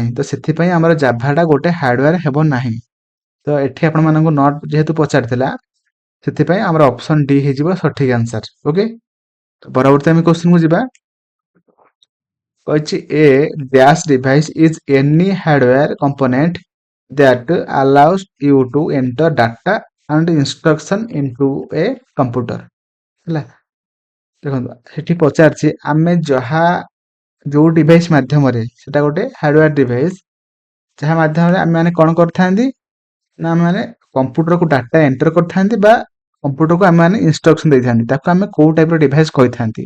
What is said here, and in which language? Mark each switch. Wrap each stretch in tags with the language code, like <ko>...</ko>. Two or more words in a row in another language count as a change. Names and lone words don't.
<or>ତ ସେଥିପାଇଁ ଆମର ଜାଭାଟା ଗୋଟେ ହାର୍ଡୱେୟାର ହେବ ନାହିଁ। ତ ଏଠି ଆପଣମାନଙ୍କୁ ନଟ୍ ଯେହେତୁ ପଚାରିଥିଲା, ସେଥିପାଇଁ ଆମର</or> <en>option D</en> <or>ହେଇଯିବ ସଠିକ୍ ଆନ୍ସର। ଓକେ, ତ ପରବର୍ତ୍ତୀ ଆମେ କ୍ୱେଶ୍ଚିନ୍କୁ ଯିବା। କହିଛି</or> <en>a dash device is any hardware component that allows you to enter data and instruction into a computer।</en> <or>ହେଲା, ଦେଖନ୍ତୁ ସେଠି ପଚାରିଛି ଆମେ ଯାହା ଯୋଉ ଡିଭାଇସ୍ ମାଧ୍ୟମରେ, ସେଟା ଗୋଟେ</or> <en>hardware device,</en> <or>ଯାହା ମାଧ୍ୟମରେ ଆମେ ମାନେ କ'ଣ କରିଥାନ୍ତି ନା ଆମେ ମାନେ କମ୍ପ୍ୟୁଟରକୁ</or> <en>data enter</en> <or>କରିଥାନ୍ତି ବା କମ୍ପ୍ୟୁଟରକୁ ଆମେ ମାନେ ଇନଷ୍ଟ୍ରକ୍ସନ ଦେଇଥାନ୍ତି, ତାକୁ ଆମେ କୋଉ ଟାଇପର ଡିଭାଇସ୍ କହିଥାନ୍ତି।</or>